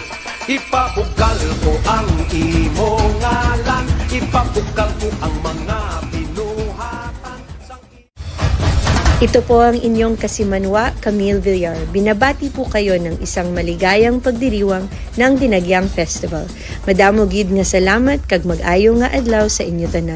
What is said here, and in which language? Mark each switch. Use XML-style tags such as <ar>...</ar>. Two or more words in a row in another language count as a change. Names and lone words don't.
<hil>Ipabugal ko ang imong ngalan, ipabugal ko ang mga binuhatan.</hil> <tl>Ito po ang inyong kasimanwa, Camille Villar. Binabati po kayo ng isang maligayang pagdiriwang ng Dinagyang Festival.</tl> <hil>Madamo gid nga salamat kag mag-ayo nga adlaw sa inyo tanan.</hil>